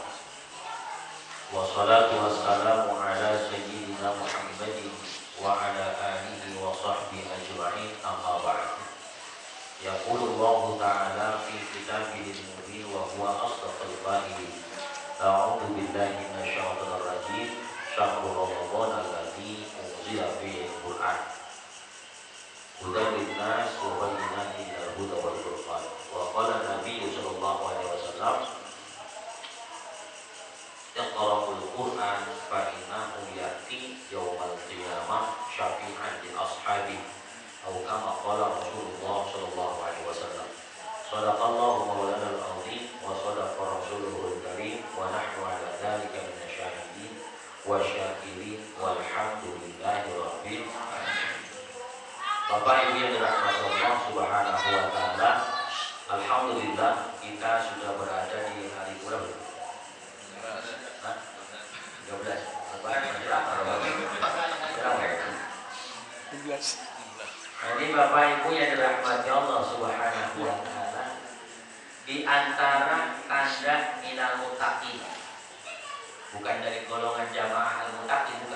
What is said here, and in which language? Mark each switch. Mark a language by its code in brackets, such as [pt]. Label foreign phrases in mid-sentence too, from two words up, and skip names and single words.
[ar] والصلاة والسلام على سيدنا محمد وعلى آله وصحبه أجمعين أما بعد. يقول الله تعالى في كتابه المبين وهو أصدق القائلين. أعوذ بالله من الشيطان الرجيم. شهر رمضان الذي أنزل فيه القرآن. هدى للناس وبينات من الهدى والفرقان. وقال النبي صلى الله عليه وسلم اقرءوا القرآن فإنه يأتي يوم القيامة شفيعا لأصحابه. Atau كما قال رسول الله صلى الله عليه وسلم. صدق الله مولانا العظيم وصدق رسوله الكريم ونحن على ذلك من الشاهدين والشاكرين والحمد لله رب العالمين. [id] Bapak Ibu yang dirahmati Allah [ar] سبحانه وتعالى, [id] alhamdulillah kita sudah berada di hari berapa? 13. Ini Bapak Ibu yang dirahmati Allah [ar] سبحانه وتعالى, [id] di antara tanda [ar] من المتقين, [id] bukan dari golongan jamaah al-muttaqin, bukan.